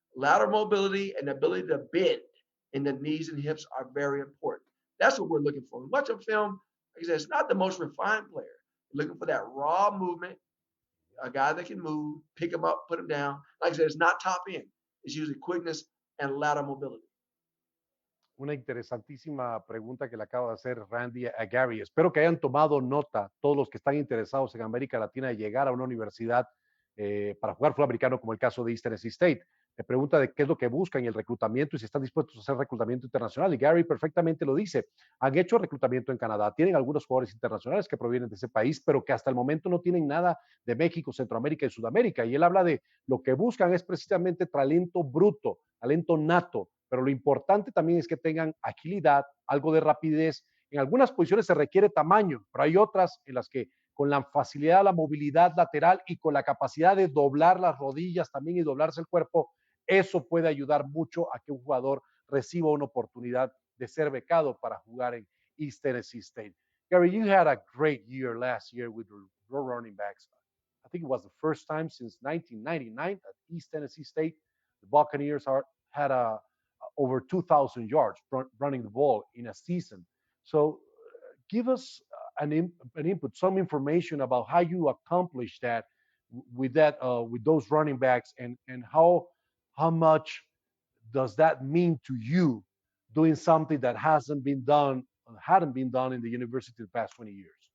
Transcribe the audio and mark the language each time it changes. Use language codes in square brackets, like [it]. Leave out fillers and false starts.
[en] Lateral mobility and the ability to bend in the knees and hips are very important. That's what we're looking for. Watch a film, like I said, it's not the most refined player. You're looking for that raw movement, a guy that can move, pick him up, put him down. Like I said, it's not top end. It's usually quickness and lateral mobility. [es] Una interesantísima pregunta que le acaba de hacer Randy a Gary. Espero que hayan tomado nota todos los que están interesados en América Latina de llegar a una universidad para jugar fútbol americano, como el caso de East Tennessee State. Me pregunta de qué es lo que buscan y el reclutamiento y si están dispuestos a hacer reclutamiento internacional. Y Gary perfectamente lo dice. Han hecho reclutamiento en Canadá. Tienen algunos jugadores internacionales que provienen de ese país, pero que hasta el momento no tienen nada de México, Centroamérica y Sudamérica. Y él habla de lo que buscan es precisamente talento bruto, talento nato. Pero lo importante también es que tengan agilidad, algo de rapidez. En algunas posiciones se requiere tamaño, pero hay otras en las que con la facilidad, la movilidad lateral y con la capacidad de doblar las rodillas también y doblarse el cuerpo, eso puede ayudar mucho a que un jugador reciba una oportunidad de ser becado para jugar en East Tennessee State. [en] Gary, you had a great year last year with your running backs. I think it was the first time since 1999 at East Tennessee State the Buccaneers had over 2,000 yards running the ball in a season. So give us an input, some information about how you accomplished that with those running backs, and how much does that mean to you doing something that hadn't been done in the university the past 20 years?